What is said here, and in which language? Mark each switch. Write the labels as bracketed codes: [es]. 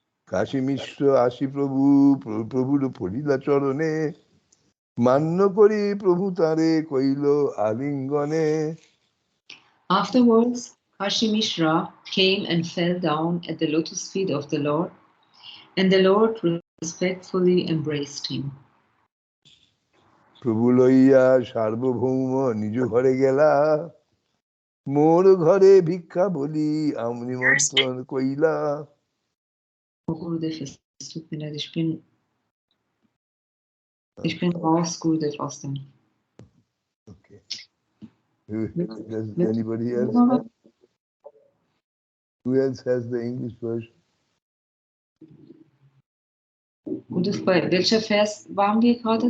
[bn] কাশী মিশ্র আসি প্রভু প্রভুর পড়িলা চরণে, মান্য করি প্রভু তারে কইল আলিঙ্গনে। [en] Afterwards, Kashi Mishra came and fell down at the lotus feet of the Lord, and the Lord respectfully embraced him. [bn] প্রভু লইয়া সার্বভৌম নিজ ঘরে গেলা, মোর ঘরে ভিক্ষা বলি নিমন্ত্রণ কইলা। [de] Oh Gurudev, es tut mir leid, ich bin raus, Gurudev, aus dem. [en] Okay. Does anybody else have? Who else has the English version? [de] Gurudev, bei welcher Vers waren wir gerade?